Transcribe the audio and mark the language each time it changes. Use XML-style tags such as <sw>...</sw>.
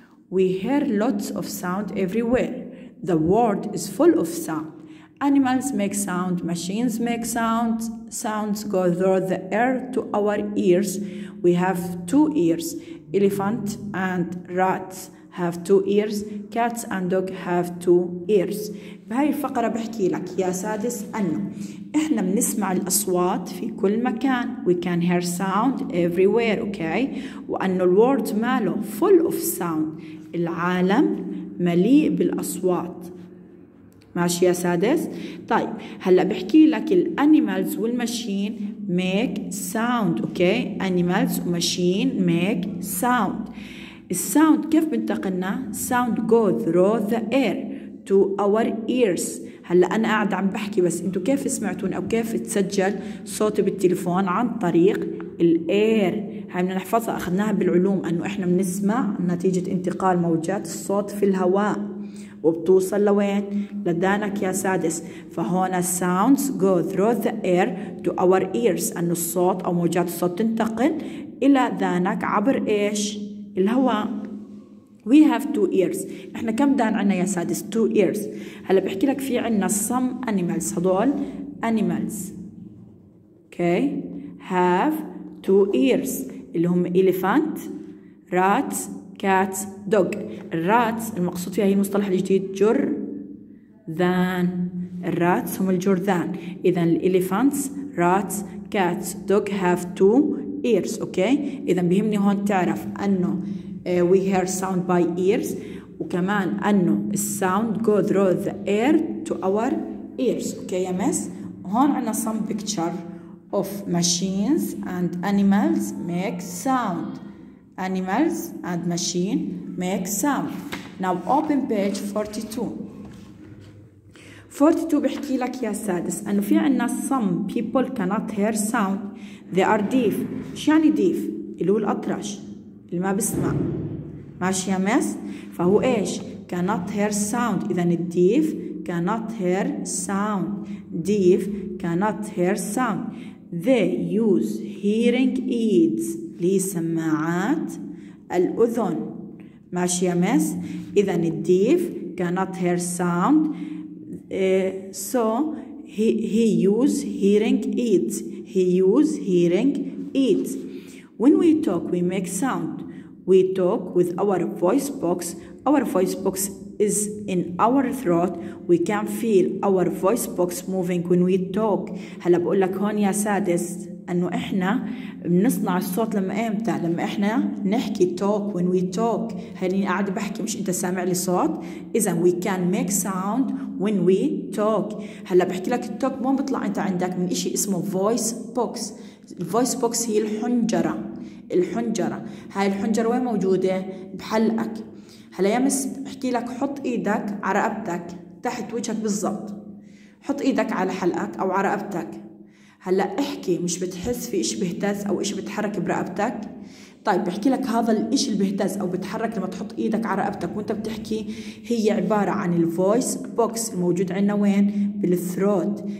<en>We hear lots of sound everywhere. The world is full of sound. Animals make sound, machines make sound. Sounds go through the air to our ears. We have 2 ears. Elephant and rats have 2 ears. Cats and dog have 2 ears.</en> <ar>بهاي الفقرة بحكي لك يا سادس أنه إحنا بنسمع الأصوات في كل مكان.</ar> <en>We can hear sound everywhere. Okay.</en> <ar>وأنه الورد ماله</ar> <en>full of sound.</en> <ar>العالم مليء بالأصوات. ماشي يا سادس؟ طيب هلا بحكي لك الانيمالز والماشين</ar> <en>make sound. Okay animals وماشين make sound. الساوند</en> <ar>كيف بنتقلنا؟</ar> <en>sound go through the air to our ears.</en> <ar>هلا انا قاعد عم بحكي بس انتوا كيف سمعتون او كيف تسجل صوتي بالتليفون؟ عن طريق الاير. هاي بدنا نحفظها، اخذناها بالعلوم انه احنا بنسمع نتيجة انتقال موجات الصوت في الهواء وبتوصل لوين؟ لدانك يا سادس. فهون</ar> <en>sounds go through the air to our ears</en> <ar>انه الصوت او موجات الصوت تنتقل الى ذانك عبر ايش؟ الهواء.</ar> <en>We have 2 ears.</en> <ar>احنا كم دان عنا يا سادس؟</ar> <en>2 ears.</en> <ar>هلا بحكي لك في عنا</ar> <en>some animals. هدول animals okay have 2 ears</en> <ar>اللي هم</ar> <en>elephant rat cat dog.</en> <ar>الرات المقصود فيها هي المصطلح الجديد جرذان.</ar> <en>الراتس</en> <ar>هم الجرذان. اذا</ar> <en>الاليفانتس rats cats dog have 2 ears. Okay</en> <ar>اذا بيهمني هون تعرف انه</ar> <en>we hear sound by ears</en> <ar>وكمان انه</ar> <en>الساوند go through the air to our ears. Okay</en> <ar>يا مس؟ هون عنا</ar> <en>some picture of machines and animals make sound. Animals and machine make sound. Now open page 42.</en> <ar>42 بحكي لك يا سادس انه في عنا</ar> <en>some people cannot hear sound. They are deaf.</en> <ar>شو يعني deaf؟ اللي هو الأطرش اللي ما بسمع. ماشي يا مس؟ فهو ايش؟</ar> <en>cannot hear sound. إذا الديف cannot hear sound. deaf cannot hear sound. They use hearing aids</en> <ar>اللي هي سماعات الأذن. ماشي يا مس؟ إذا</ar> <en>الديف cannot hear sound so he use hearing aids. He use hearing aids. When we talk we make sound. We talk with our voice box. Our voice box is in our throat. We can feel our voice box moving when we talk.</en> <ar>هلا بقول لك هون يا سادس انه احنا بنصنع الصوت لما امتى؟ لما احنا نحكي talk.</ar> <en>when we talk</en> <ar>هاني قاعد بحكي مش انت سامع لي صوت.</ar> <en>اذا we can make sound when we talk.</en> <ar>هلا بحكي لك التوك مو بيطلع انت عندك من اشي اسمه voice box. الفويس بوكس هي الحنجرة. الحنجرة هاي الحنجرة وين موجودة؟ بحلقك. هلا يا مس بحكي لك حط ايدك على رقبتك تحت وجهك بالضبط. حط ايدك على حلقك او على رقبتك. هلا احكي، مش بتحس في اشي بيهتز او اشي بيتحرك برقبتك؟ طيب بحكي لك هذا الاشي اللي بيهتز او بيتحرك لما تحط ايدك على رقبتك وانت بتحكي هي عبارة عن الفويس بوكس الموجود عندنا وين؟ بالثروت.</ar>